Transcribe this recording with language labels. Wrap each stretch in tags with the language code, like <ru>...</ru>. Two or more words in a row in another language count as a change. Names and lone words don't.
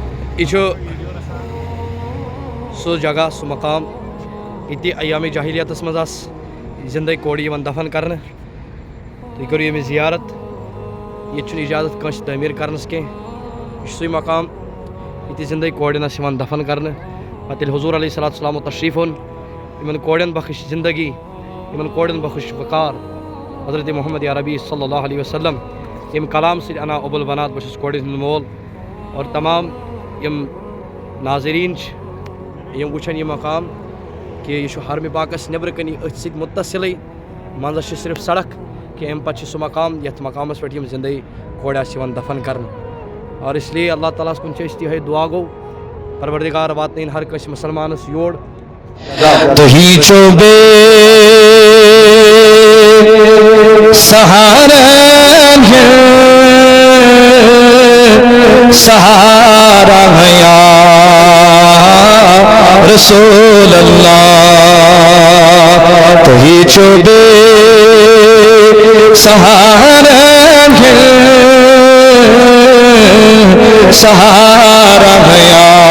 <ks>یہ سو جگہ سو مقام یہ ایام جاہلیتس مز زندہ کوڑ دفن کرنے تھی کرو یہ زیارت یہ اجازت کنس تعمیر کرنس کی سی مقام یہ زندہ کوڑن دفن کرنے پتہ حضور</ks> <ar>علیہ السلام</ar> <ks>تشریف اون ان کوڑن بخش زندگی ان کوڑن بخش وقار حضرت محمد عربی</ks> <ar>صلی اللہ علیہ وسلم</ar> <ks>یم کلام سے</ks> <ar>انا ابو البنات</ar> <ks>بس کوڑ ہند مول اور تمام یم ناظرین یم وچھن یہ مقام کہ یہ حرم پاکس نبر کنی ات ست متصل منزس صرف سڑک کہ ام پتہ سہ مقام یت مقامس پہ زندہ کوڑ دفن کرنے</ks> <ur>اور اس لیے</ur> <ks>اللہ تعالیٰ کن یہ دعا گو پروردگار واتن ہر کس مسلمانس یور سہارا</ks> <ar>یا رسول اللہ</ar> <ks>تہی چوبے سہارا سہارا یا</ks>